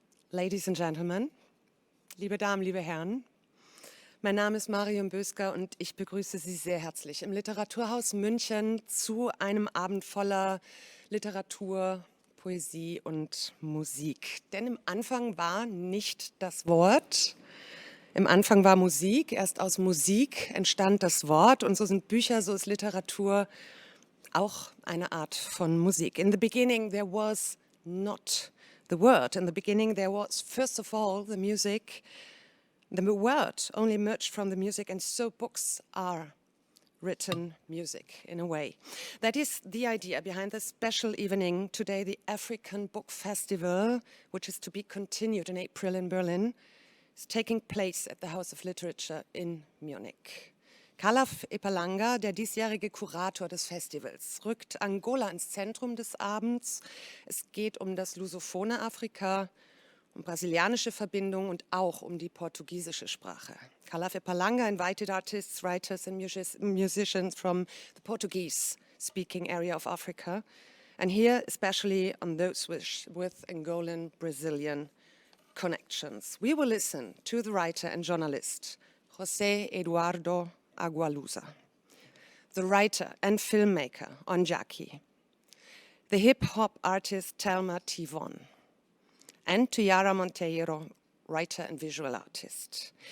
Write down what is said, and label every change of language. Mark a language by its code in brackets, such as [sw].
[en] Ladies and Gentlemen, [de] liebe Damen, liebe Herren, mein Name ist Marion Bösker und ich begrüße Sie sehr herzlich im Literaturhaus München zu einem Abend voller Literatur, Poesie und Musik. Denn im Anfang war nicht das Wort, im Anfang war Musik, erst aus Musik entstand das Wort und so sind Bücher, so ist Literatur auch eine Art von Musik. [en] In the beginning there was not the word. In the beginning there was first of all the music. The word only emerged from the music, and so books are written music in a way. That is the idea behind this special evening today, the African Book Festival, which is to be continued in April in Berlin, is taking place at the House of Literature in Munich. [de] Kalaf Epalanga, der diesjährige Kurator des Festivals, rückt Angola ins Zentrum des Abends. Es geht um das lusophone Afrika, um brasilianische Verbindungen und auch um die portugiesische Sprache. [en] Kalaf Epalanga invited artists, writers and musicians from the Portuguese-speaking area of Africa, and here especially on those with Angolan, Brazilian connections. We will listen to the writer and journalist José Eduardo Agualusa, the writer and filmmaker Ondjaki, the hip-hop artist Telma Tvon, and Tuyara Monteiro, writer and visual artist.